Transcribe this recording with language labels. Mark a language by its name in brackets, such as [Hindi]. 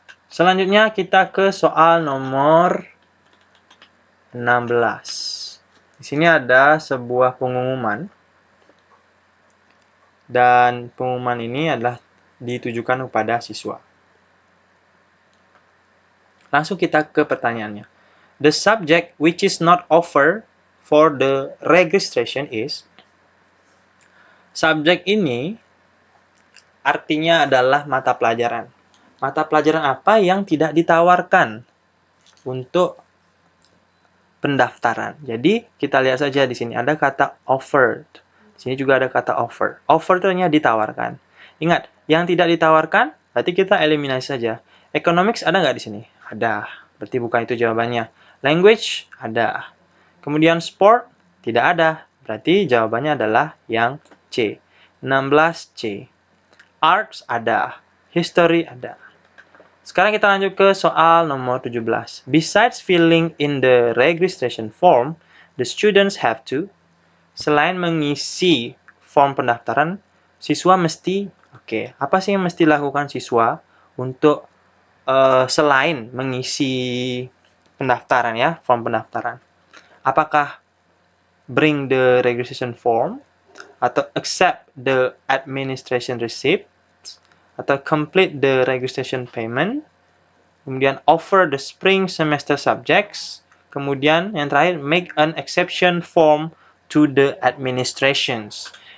[Indonesian] Selanjutnya kita ke soal nomor 16. Di sini ada sebuah pengumuman. Dan pengumuman ini adalah ditujukan kepada siswa. Langsung kita ke pertanyaannya. [English] The subject which is not offered for the registration is. [Indonesian] Subjek ini artinya adalah mata pelajaran. Mata pelajaran apa yang tidak ditawarkan untuk pendaftaran. Jadi kita lihat saja di sini ada kata offered. Di sini juga ada kata offer. Offer itu hanya ditawarkan. Ingat, yang tidak ditawarkan berarti kita eliminasi saja. Economics ada nggak di sini? Ada. Berarti bukan itu jawabannya. Language ada. Kemudian sport tidak ada. Berarti jawabannya adalah yang C. 16C. Arts ada. History ada. Sekarang kita lanjut ke soal nomor 17. [English] Besides filling in the registration form, the students have to. [Indonesian] Selain mengisi form pendaftaran, siswa mesti, apa sih yang mesti dilakukan siswa untuk selain mengisi pendaftaran ya, form pendaftaran? [English] Apakah bring the registration form, atau accept the administration receipt, atau complete the registration payment, kemudian offer the spring semester subjects, [Indonesian] kemudian yang terakhir [English] make an exception form to the administrations.